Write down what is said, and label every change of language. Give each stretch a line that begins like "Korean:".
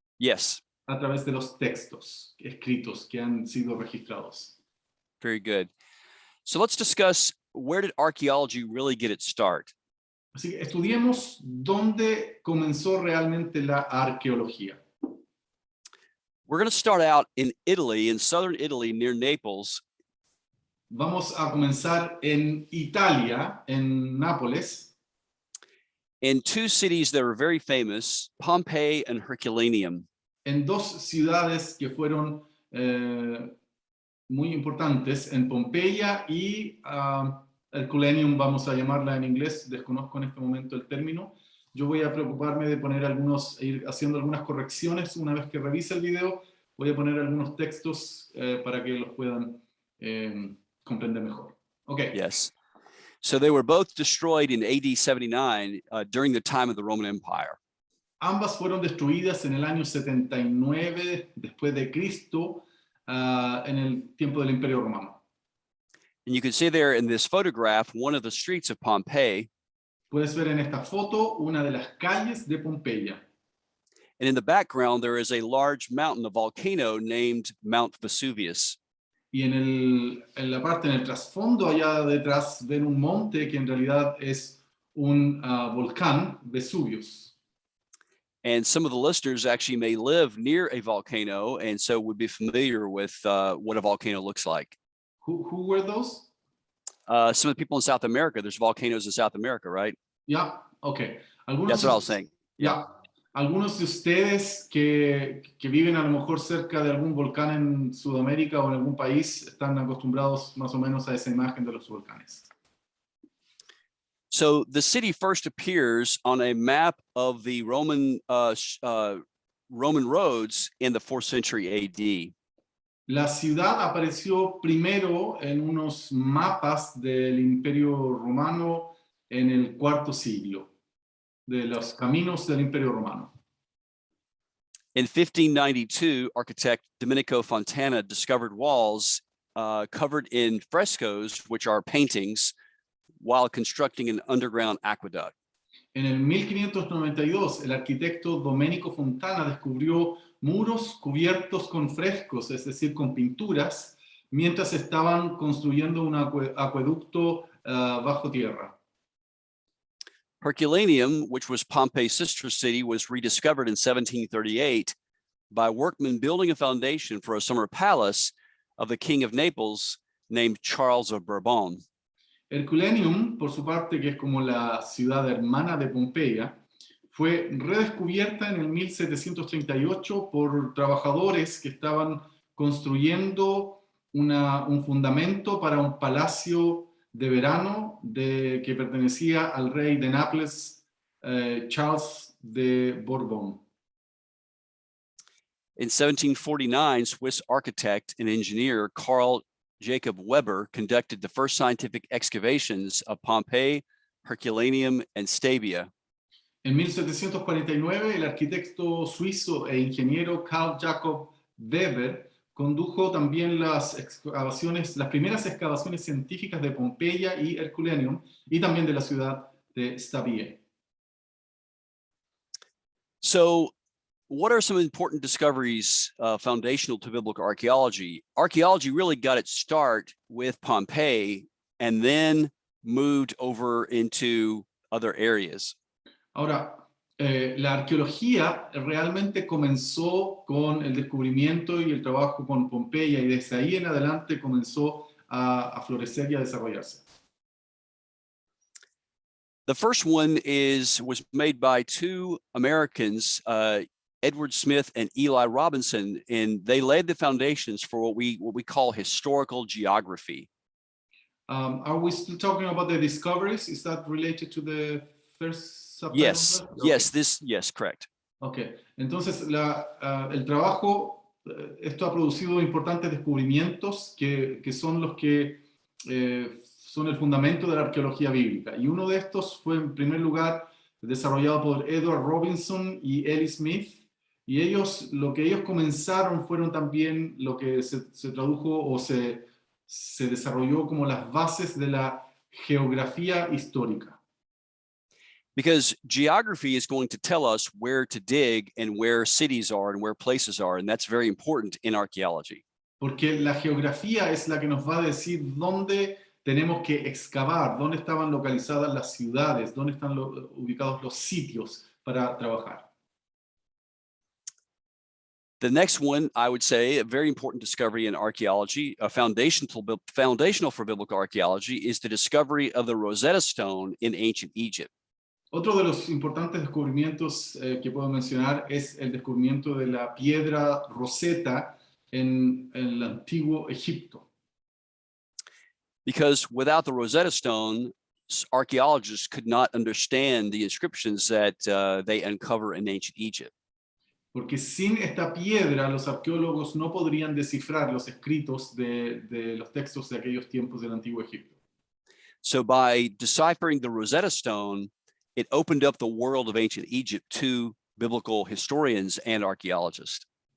English: Yes.
Spanish: A través de los textos escritos que han sido registrados.
English: Very good. So let's discuss, where did archaeology really get its start?
Spanish: Así que estudiemos dónde comenzó realmente la arqueología.
English: We're going to start out in Italy, in southern Italy, near Naples.
Spanish: Vamos a comenzar en Italia, en Nápoles.
English: In two cities that are very famous, Pompeii and Herculaneum.
Spanish: En dos ciudades que fueron muy importantes, en Pompeya y Herculaneum, vamos a llamarla en inglés, desconozco en este momento el término. Yo voy a preocuparme de poner ir haciendo algunas correcciones una vez que revise el video. Voy a poner algunos textos para que los puedan comprender mejor. Okay.
English: Yes. So they were both destroyed in AD 79 during the time of the Roman Empire.
Spanish: Ambas fueron destruidas en el año 79 después de Cristo, en el tiempo del Imperio Romano.
English: And you can see there in this photograph, one of the streets of Pompeii.
Spanish: Puedes ver en esta foto una de las calles de Pompeya.
English: And in the background, there is a large mountain, a volcano named Mount Vesuvius.
Spanish: Y en la parte, en el trasfondo, allá detrás, ven un monte que en realidad es un volcán, Vesuvius.
English: And some of the listeners actually may live near a volcano, and so would be familiar with what a volcano looks like. Who were those? Some of the people in South America, there's volcanoes in South America, right? Yeah, okay. That's what I was saying. Yeah.
Spanish: Algunos de ustedes que viven a lo mejor cerca de algún volcán en Sudamérica o en algún país están acostumbrados más o menos a esa imagen de los volcanes.
English: So the city first appears on a map of the Roman roads in the 4th century AD.
Spanish: La ciudad apareció primero en unos mapas del Imperio Romano en el cuarto siglo, de los caminos del Imperio Romano.
English: In 1592, architect Domenico Fontana discovered walls covered in frescoes, which are paintings, while constructing an underground aqueduct.
Spanish: En el 1592, el arquitecto Domenico Fontana descubrió muros cubiertos con frescos, es decir, con pinturas, mientras estaban construyendo un acueducto bajo tierra.
English: Herculaneum, which was Pompey's sister city, was rediscovered in 1738 by workmen building a foundation for a summer palace of the King of Naples named Charles of Bourbon.
Spanish: Herculaneum, por su parte, que es como la ciudad hermana de Pompeya, fue redescubierta en el 1738 por trabajadores que estaban construyendo un fundamento para un palacio de verano que pertenecía al rey de Nápoles, Charles de Bourbon.
English: In 1749, Swiss architect and engineer Carl Jacob Weber conducted the first scientific excavations of Pompeii, Herculaneum, and Stabia.
Spanish: En 1749, el arquitecto suizo e ingeniero Carl Jacob Weber condujo también las primeras excavaciones científicas de Pompeya y Herculaneum, y también de la ciudad de Estudie.
English: So, what are some important discoveries foundational to biblical archaeology? Archaeology really got its start with Pompeii and then moved over into other areas.
Spanish: Ahora, la arqueología realmente comenzó con el descubrimiento y el trabajo con Pompeya, y desde ahí en adelante comenzó a florecer y a desarrollarse.
English: The first one was made by two Americans, Edward Smith and Eli Robinson, and they laid the foundations for what we call historical geography. Are we still talking about the discoveries? Is that related to the first subtitle? Yes, Okay. yes, correct.
Spanish: Okay, entonces el trabajo, esto ha producido importantes descubrimientos que son los que son el fundamento de la arqueología bíblica. Y uno de estos fue, en primer lugar, desarrollado por Edward Robinson y Eli Smith. Y lo que ellos comenzaron fueron también lo que se tradujo o se desarrolló como las bases de la geografía histórica.
English: Because geography is going to tell us where to dig and where cities are and where places are, and that's very important in archaeology.
Spanish: Porque la geografía es la que nos va a decir dónde tenemos que excavar, dónde estaban localizadas las ciudades, dónde están ubicados los sitios para trabajar.
English: The next one, I would say, a very important discovery in archaeology, foundational for biblical archaeology, is the discovery of the Rosetta Stone in ancient Egypt.
Spanish: Otro de los importantes descubrimientos que puedo mencionar es el descubrimiento de la piedra Rosetta en el antiguo Egipto.
English: Because without the Rosetta Stone, archaeologists could not understand the inscriptions that they uncover in ancient Egypt.
Spanish: Porque sin esta piedra, los arqueólogos no podrían descifrar los escritos de los textos de aquellos tiempos del antiguo Egipto.
English: So by deciphering the Rosetta Stone, it opened up the world of ancient Egypt to biblical historians and archaeologists.